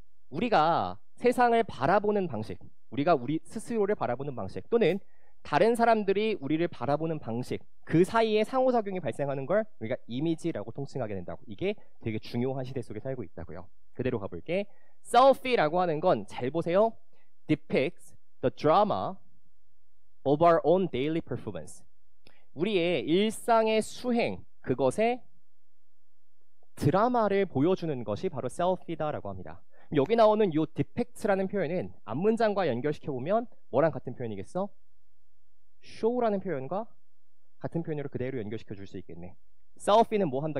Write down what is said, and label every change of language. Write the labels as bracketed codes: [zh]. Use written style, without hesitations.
[ko] 우리가 세상을 바라보는 방식, 우리가 우리 스스로를 바라보는 방식, 또는 다른 사람들이 우리를 바라보는 방식, 그 사이에 상호작용이 발생하는 걸 우리가 이미지라고 통칭하게 된다고. 이게 되게 중요한 시대 속에 살고 있다고요. 그대로 가볼게. Selfie라고 하는 건 잘 보세요. [en] Depicts the drama of our own daily performance. [ko] 우리의 일상의 수행, 그것의 드라마를 보여주는 것이 바로 selfie다라고 합니다. 여기 나오는 이 depict라는 표현은 앞문장과 연결시켜보면 뭐랑 같은 표현이겠어? show라는 표현과 같은 표현으로 그대로 연결시켜 줄 수 있겠네. selfie는 뭐 한다?